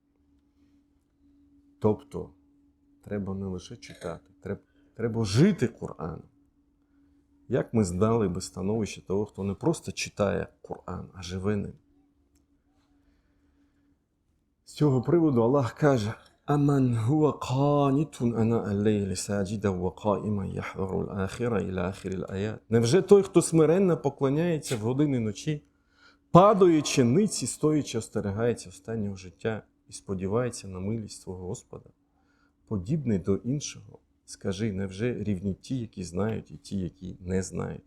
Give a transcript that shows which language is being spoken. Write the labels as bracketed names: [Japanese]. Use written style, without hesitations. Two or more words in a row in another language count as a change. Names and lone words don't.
[Ukrainian] Тобто, треба не лише читати, треба жити Кораном. Як ми здали би становище того, хто не просто читає Коран, а живе ним? З цього приводу Аллах каже: [Arabic] «أمن هو قانت آناء الليل ساجدا وقائما يحذر الآخرة إلى آخر الآية». [Ukrainian] Невже той, хто смиренно поклоняється в години ночі, падаючи ниці, стоячи, остерігається останнього життя і сподівається на милість свого Господа, подібний до іншого? Скажи, невже рівні ті, які знають, і ті, які не знають?